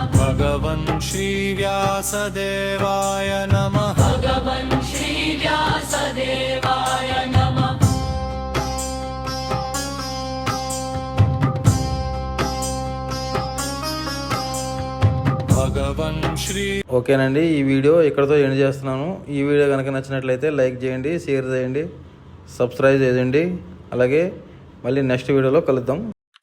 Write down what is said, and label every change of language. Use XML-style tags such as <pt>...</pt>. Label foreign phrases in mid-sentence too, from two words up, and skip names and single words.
<sa>भगवन् श्रीव्यासदेवाय नमः। भगवन् श्रीव्यासदेवाय नमः। भगवन् श्री</sa> <te>ఓకేనండి, ఈ వీడియో ఇక్కడతో ఎండ్ చేస్తున్నాను. ఈ వీడియో కనుక నచ్చినట్లయితే లైక్ చేయండి, షేర్ చేయండి, సబ్స్క్రైబ్ చేయండి. అలాగే మళ్ళీ నెక్స్ట్ వీడియోలో కలుద్దాం.</te>